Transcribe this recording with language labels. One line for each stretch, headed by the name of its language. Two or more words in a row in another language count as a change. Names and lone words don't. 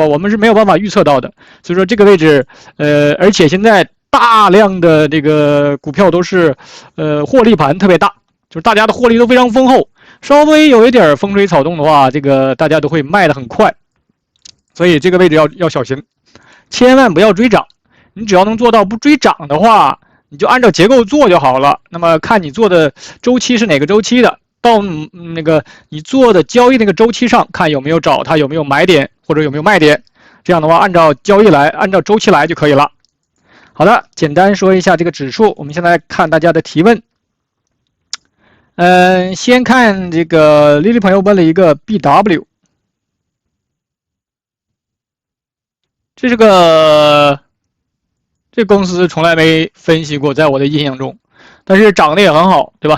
Chinese: 我們是沒有辦法預測到的，所以說這個位置，而且現在大量的這個股票都是，獲利盤特別大，就是大家的獲利都非常豐厚，稍微有一點風吹草動的話，這個大家都會賣得很快，所以這個位置要小心，千萬不要追漲。你只要能做到不追漲的話，你就按照結構做就好了。那麼看你做的周期是哪個周期的。到那個你做的交易那個周期上看有沒有找它有沒有買點或者有沒有賣點，這樣的話按照周期來就可以了。好的，簡單說一下這個指數，我們現在看大家的提問。先看這個莉莉朋友問了一個 BW， 這這公司從來沒分析過，在我的印象中，但是漲得也很好，对吧？